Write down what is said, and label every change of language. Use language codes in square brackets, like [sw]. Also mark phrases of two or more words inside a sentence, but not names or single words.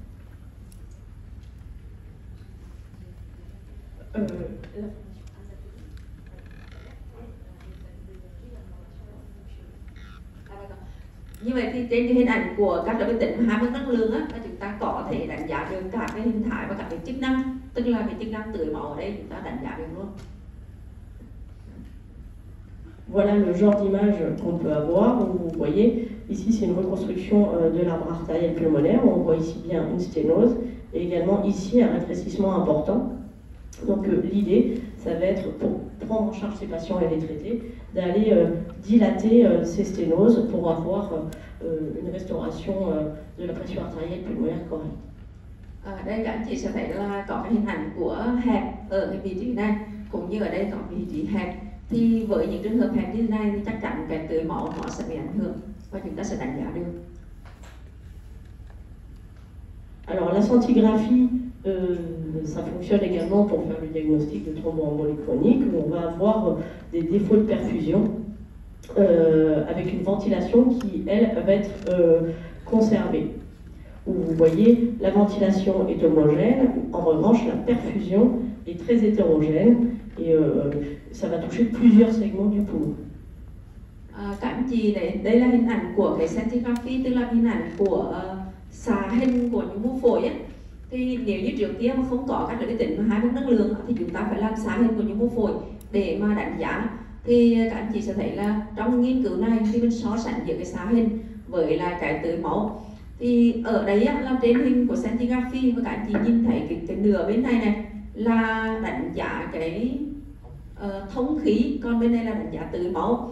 [vi] Như vậy thì trên cái hình ảnh của các loại tĩnh hàm mức năng lượng á, chúng ta có thể đánh giá được cả cái hình thái và cả cái chức năng, tức là cái chức năng tưới máu ở đây chúng ta đánh giá được luôn. [fr] Voilà le genre d'image qu'on peut avoir. Donc vous voyez, ici c'est une reconstruction de l'arbre artériel pulmonaire. On voit ici bien une sténose et également ici un rétrécissement important. Donc l'idée, ça va être pour prendre en charge ces patients et les traiter, d'aller dilater ces sténoses pour avoir une restauration de la pression artérielle pulmonaire correcte. [vi] Đây các anh chị sẽ thấy là có cái hình ảnh của hẹp ở cái vị trí này, cũng như ở đây có vị trí hẹp. Thì với những trường hợp hẹp như thế này thì chắc chắn cái tưới máu nó sẽ bị ảnh hưởng và chúng ta sẽ đánh giá được. [fr] Alors la scintigraphie, ça fonctionne également pour faire le diagnostic de thromboembolie chronique, où on va avoir des défauts de perfusion avec une ventilation qui, elle, va être conservée. Où vous voyez, la ventilation est homogène, en revanche, la perfusion est très hétérogène et ça va toucher plusieurs segments du poumon. [vi] Các anh chị đây là hình ảnh của cái scintigraphy, tức là hình ảnh của xạ hình của những mô phổi ấy. Thì nếu như trước kia mà không có các cái tính hai mức năng lượng thì chúng ta phải làm xạ hình của những mô phổi để mà đánh giá. Thì các anh chị sẽ thấy là trong nghiên cứu này khi mình so sánh giữa cái xạ hình với lại cái tưới máu, thì ở đấy là trên hình của scintigraphy và các anh chị nhìn thấy cái nửa bên này là đánh giá cái thống khí, còn bên này là đánh giá tưới máu.